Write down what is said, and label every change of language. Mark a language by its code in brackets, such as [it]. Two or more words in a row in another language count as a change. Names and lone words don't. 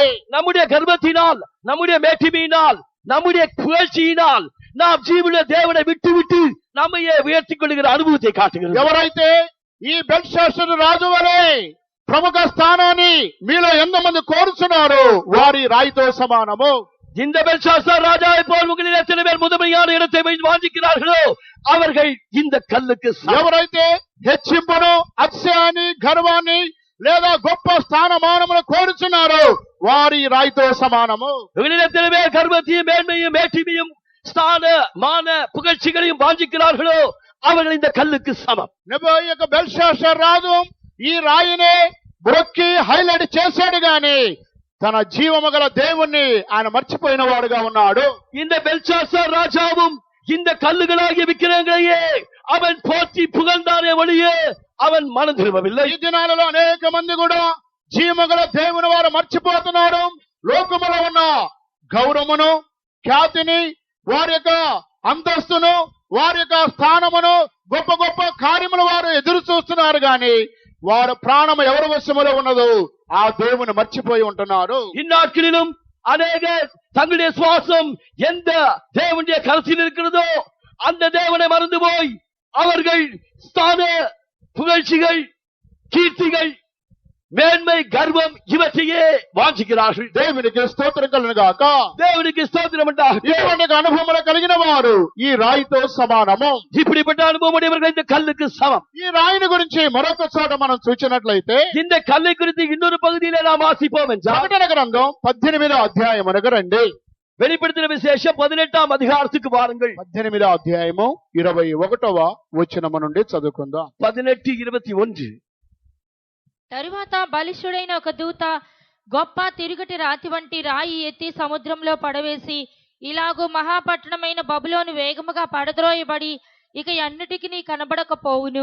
[ta] நம்முடைய கர்வத்தினால், நம்முடைய மேட்டிமையினால், நம்முடைய புகழ்ச்சியினால் நாம் ஜீவனுள்ள தேவனை விட்டு விட்டு நம்மையே உயர்த்திக் கொள்ளுகிற அனுபவத்தை காட்டுகிறது. [te] ఎవరైతే ఈ బెల్షస్సరు రాజు వలె ప్రముఖ స్థానాన్ని మీలో ఎంతమంది కోరుచున్నారు వారి రాయితో సమానము. [ta] இந்த பெல்ஷாத்சார் ராஜாவை போல் உங்களில் எத்தனை பேர் முதன்மையான இடத்தை வாஞ்சிக்கிறார்களோ அவர்கள் இந்த கல்லுக்கு [te] ఎవరైతే హెచ్చింపును, అతిశయాన్ని, గర్వాన్ని లేదా గొప్ప స్థానమానమును కోరుచున్నారో వారి రాయితో సమానము. [ta] உங்களில் எத்தனை பேர் கர்வத்தையும் மேன்மையும் மேட்டிமையும் ஸ்தான மான புகழ்ச்சிகளையும் வாஞ்சிக்கிறார்களோ அவர்கள் இந்த கல்லுக்கு சமம். [te] నెబోయక బెల్షస్సరు రాజు ఈ రాయినే బ్రొక్కి హైలైట్ చేశాడు గాని తన జీవము గల దేవుణ్ణి ఆయన మర్చిపోయిన వాడుగా ఉన్నాడు. [ta] இந்த பெல்ஷாத்சார் ராஜாவும் இந்த கல்லுகளாகிய விக்கிரகங்களையே அவன் போற்றி புகழ்ந்தானே ஒழிய அவன் மனம் திரும்பவில்லை. [te] ఈ దినాలలో అనేక మంది కూడా జీవము గల దేవుని వారు మర్చిపోతున్నారు. లోకములో ఉన్న గౌరవమును, ఖ్యాతిని, వారి యొక్క అంతస్తును, వారి యొక్క స్థానమును, గొప్ప గొప్ప కార్యములు వారు ఎదురు చూస్తున్నారు గాని వారు ప్రాణము ఎవరి వశములో ఉన్నదో ఆ దేవుని మర్చిపోయి ఉంటున్నారు. [ta] இந்நாட்களிலும் அநேக தங்களுடைய சுவாசம் எந்த தேவனுடைய கருத்தில் இருக்கிறதோ அந்த தேவனை மறந்து போய் அவர்கள் ஸ்தான புகழ்ச்சிகள், கீர்த்திகள், மேன்மை, கர்வம் இவற்றையே வாஞ்சிக்கிறார்கள். [te] దేవునికి స్తోత్రం కలుగును గాక. [ta] தேவனுக்கு ஸ்தோத்திரம் உண்டாகட்டும். [te] ఇటువంటి అనుభవములు కలిగిన వారు ఈ రాయితో సమానము. [ta] இப்படிப்பட்ட அனுபவம் உடையவர்கள் இந்த கல்லுக்கு சமம். [te] ఈ రాయిని గురించి మరొక చోట మనం చూసినట్లయితే [ta] இந்த கல்லை குறித்து இன்னொரு பகுதியிலே நாம் வாசிப்போம் என்றால் [te] ప్రకటన గ్రంథం 18వ అధ్యాయమునకు రండి. [ta] வெளிப்படுத்தின விசேஷம் 18ஆம் அதிகாரத்துக்கு வாருங்கள். [te] 18వ అధ్యాయము 21వ వచనము నుండి చదువుకుందాం. 18:21. తరువాత బలిష్ఠుడైన ఒక దూత గొప్ప తిరుగటి రాతి వంటి రాయి ఎత్తి సముద్రంలో పడవేసి, ఇలాగూ మహాపట్టణమైన బబులోను వేగముగా పడద్రోయబడి ఇక ఎన్నటికి కనబడకపోవును.